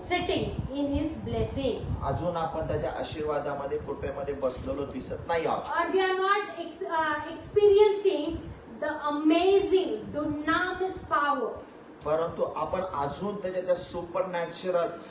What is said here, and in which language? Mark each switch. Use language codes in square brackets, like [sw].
[en] sitting in His blessings. [mr] अजून आपण त्याच्या आशीर्वादामध्ये कृपेमध्ये बसलेलो दिसत नाही आहोत. [en] Or we are not experiencing the amazing dunamis power. [mr] परंतु आपण अजून त्याच्या सुपर नॅचरल